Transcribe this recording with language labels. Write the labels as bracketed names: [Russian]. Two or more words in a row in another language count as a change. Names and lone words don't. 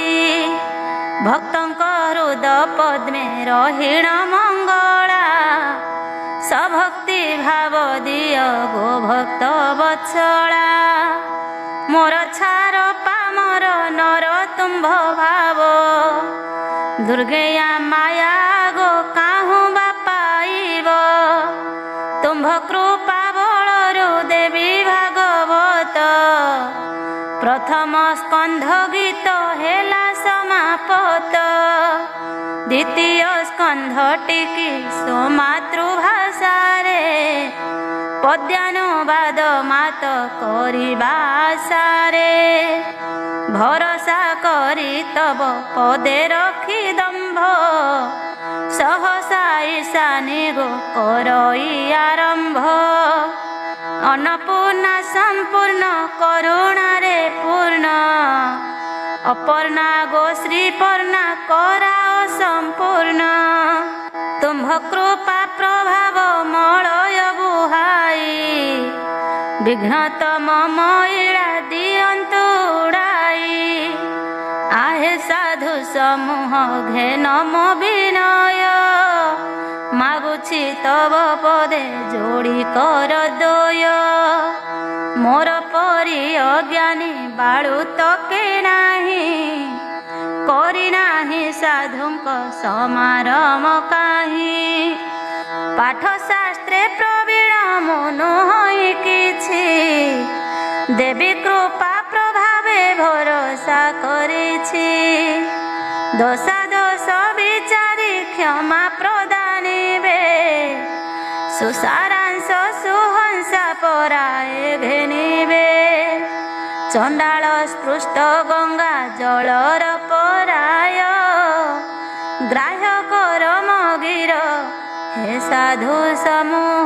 [Odia] ଭକ୍ତଙ୍କ ହୃଦୟ ପଦ୍ମେ ରହିଣ ମଙ୍ଗଳା ସଭକ୍ତି ଭାବ ଦିଅ ଗୋ ଭକ୍ତ ବତ୍ସଳା। ମୋର ଛାର ପାମର ନର ତୁମ୍ଭ ଭାବ ଦୁର୍ଗୟା ମାୟା ଗୋ କାହୁ ବାପାଇବ। ତୁମ୍ଭ କୃପା ବଳରୁ ଦେବୀ ଭାଗବତ ପ୍ରଥମ ସ୍କନ୍ଧ ଗୀତ ହେଲା ସମାପତ। ଦ୍ୱିତୀୟ ସ୍କନ୍ଧ ଟିକି ସ୍ୱମାତୃଭାଷା ପଦ୍ୟାନୁବାଦ ମାତ କରିବା ଆଶାରେ। ଭରସା କରି ତବ ପଦେ ରଖି ଦମ୍ଭ ସହସା ଈଶାନୀ ଗୋ କରଇ ଆରମ୍ଭ। ଅନ୍ନପୂର୍ଣ୍ଣା ସମ୍ପୂର୍ଣ୍ଣ କରୁଣା ରେ ପୂର୍ଣ୍ଣ ଅପର୍ଣ୍ଣା ଗୋ ଶ୍ରୀପର୍ଣ୍ଣା କରାଅ ସମ୍ପୂର୍ଣ୍ଣ। ତୁମ୍ଭ କୃପା ପ୍ରଭାବ ମଳୟ ବୁହାଇ ବିଘ୍ନତମ ମହିଳା ଦିଅନ୍ତୁ ଉଡ଼ାଇ। ଆହେ ସାଧୁ ସମୂହ ଘେନମ ବିନୟ ମାଗୁଛି ତବ ପଦେ ଯୋଡ଼ି କର ଦୋୟ। ମୋର ପରି ଅଜ୍ଞାନୀ ବାଳୁ ତକେ ନାହିଁ କରି ନାହିଁ ସାଧୁଙ୍କ ସମାରମ କାହିଁ। ପାଠ ଶାସ୍ତ୍ରେ ପ୍ରବୀଣ ମନୁ ହୋଇ କିଛି ଦେବୀ କୃପା ପ୍ରଭାବେ ଭରସା କରିଛି। ଦୋଷା ଦୋଷ ବିଚାରି କ୍ଷମା ପ୍ରଦାନିବେ ସୁସାରାଂଶ ସୁହଂସା ପରାଏ ଘେନିବେ। ଚଣ୍ଡାଳ ସ୍ପୃଷ୍ଟ ଗଙ୍ଗା ଜଳର ପରାୟ ଗ୍ରାହ୍ୟ କର ମଗିର ହେ ସାଧୁ ସମୂହ।